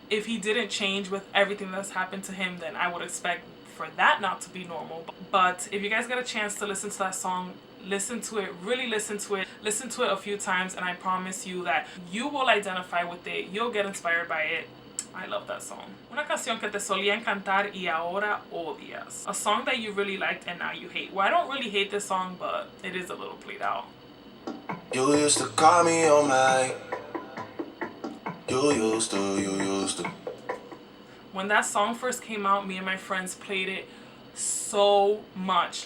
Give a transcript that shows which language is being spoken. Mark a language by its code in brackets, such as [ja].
[en] If he didn't change with everything that's happened to him, then I would expect for that not to be normal. But if you guys get a chance to listen to that song, listen to it, really listen to it a few times, and I promise you that you will identify with it, you'll get inspired by it. I love that song. [es] Una canción que te solía encantar y ahora odias. [en] A song that you really liked and now you hate. Well, I don't really hate this song, but it is a little played out. You used to call me on my. You used to. When that song first came out, me and my friends played it so much.